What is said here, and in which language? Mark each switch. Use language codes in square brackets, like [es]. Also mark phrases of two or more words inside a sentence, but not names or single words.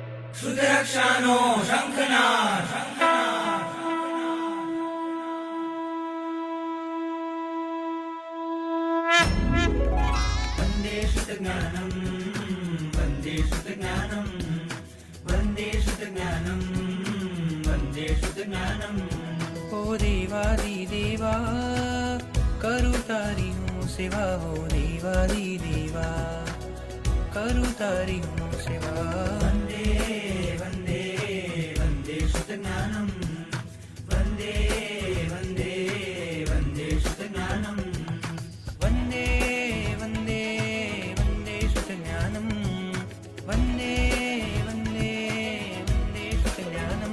[gu] શ્રુતરક્ષાનો શંખનાદ [sa] वन्दे श्रुतज्ञानं वन्दे श्रुतज्ञानं वन्दे श्रुतज्ञानं वन्दे श्रुतज्ञानं। [gu] ઓ દેવાદિદેવા કરું તારી હું સેવા, હો દેવાદિદેવા કરું તારી હું સેવા। [sa] वन्दे वन्दे वन्दे श्रुतज्ञानं वन्दे वन्दे वन्दे श्रुतज्ञानं। वन्दे वन्दे वन्दे श्रुतज्ञानं वन्दे वन्दे वन्दे श्रुतज्ञानं।